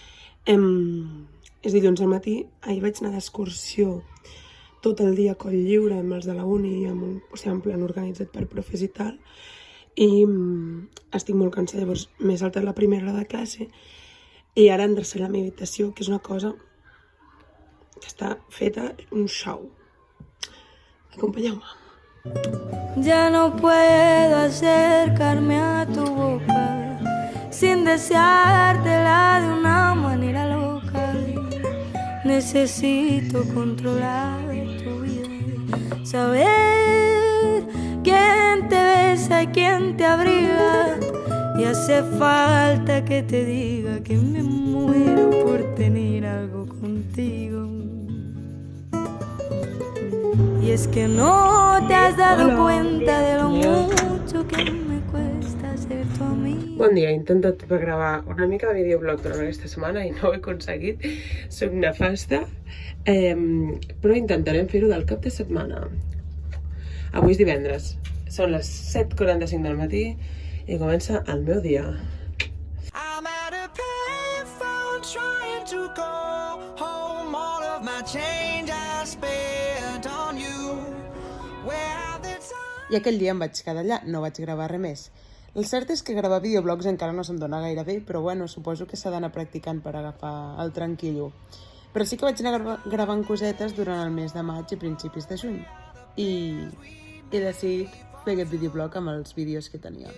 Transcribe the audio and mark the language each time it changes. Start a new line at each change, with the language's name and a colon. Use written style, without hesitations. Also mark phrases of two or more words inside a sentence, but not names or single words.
Catalan: És dilluns al matí, ahir vaig anar d'excursió tot el dia a Coll Lliure amb els de la uni,
Spanish: en plan
Catalan: organitzat per profes i tal, i estic molt cansada, llavors m'he saltat la primera hora de classe i ara endreçaré la meva habitació, que és una cosa que està feta un show. Acompanyeu-me.
Spanish: Ya no puedo acercarme a tu boca sin deseártela de una manera loca. Necesito controlar tu vida, saber quién te besa y quién te abriga. Y hace falta que te diga que me muero por tener algo contigo. Y es que no te has dado cuenta de lo mucho que me cuesta ser tu amiga.
Catalan: Bon dia, he intentat gravar una mica de videoblog durant aquesta setmana i no ho he aconseguit. Soc nefasta, però intentarem fer-ho del cap de setmana. Avui és divendres, són les 7:45 del matí i comença el meu dia.
English: I'm at a payphone trying to call home all of my change I spent on you.
Catalan: I aquell dia em vaig quedar allà, no vaig gravar res més. El cert és que gravar videoblogs encara no se'm dona gaire bé, però bueno, suposo que s'ha d'anar practicant per agafar el tranquil·lo. Però sí que vaig anar gravant cosetes durant el mes de maig i principis de juny. I he decidit fer aquest videoblog amb els vídeos que tenia.